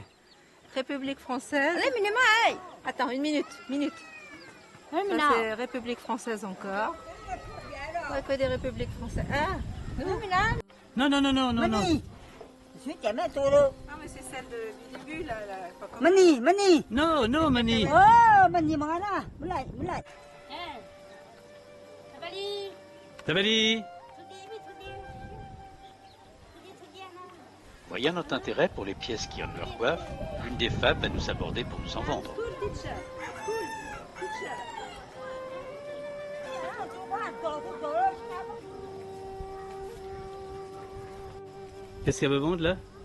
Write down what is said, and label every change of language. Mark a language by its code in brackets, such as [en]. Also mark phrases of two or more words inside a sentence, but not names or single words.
[fr] République française. Attends, une minute. Ça, c'est République française encore. Ouais, que des républiques françaises. Hein? Non. Ah, mais c'est celle du début, là. Pas comme... Mani. Non, Mani. Oh, mani mga na. Mulai. Tabali. Voyant notre intérêt pour les pièces qui ornent leur coiffe, l'une des femmes va nous aborder pour nous en vendre. Qu'est-ce qu'elle veut vendre là?